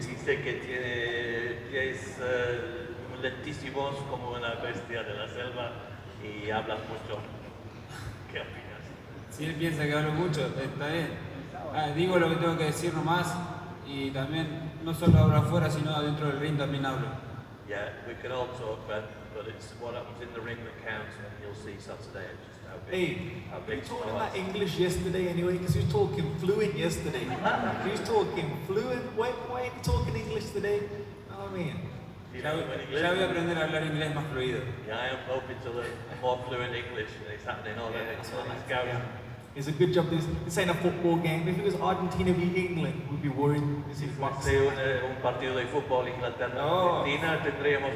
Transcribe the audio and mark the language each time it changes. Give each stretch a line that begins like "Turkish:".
Spanish: Dice que tiene pies lentísimos como una bestia de la selva y hablas mucho. ¿Qué opinas? Si él piensa que hablo mucho, está bien. Digo lo que tengo que decir nomás y también no solo hablo afuera, sino adentro del ring también hablo.
English: Yeah, we can all talk, but it's what happens in the ring that counts, and you'll see Saturday just how big. Hey, how you big talking Suarez like English yesterday anyway? Because you was talking fluent yesterday. You was talking fluent. Why ain't you talking English today? You know what I mean?
Spanish: Ya voy a aprender a hablar inglés más fluido.
English: Yeah, I am hoping to learn more fluent English, and it's happening already. That's what I like. Go. Yeah. It's a good job. This ain't a football game. If it was Argentina v England, we'd be worried. This is boxing.
Spanish: Un partido de fútbol Inglaterra-Argentina tendríamos.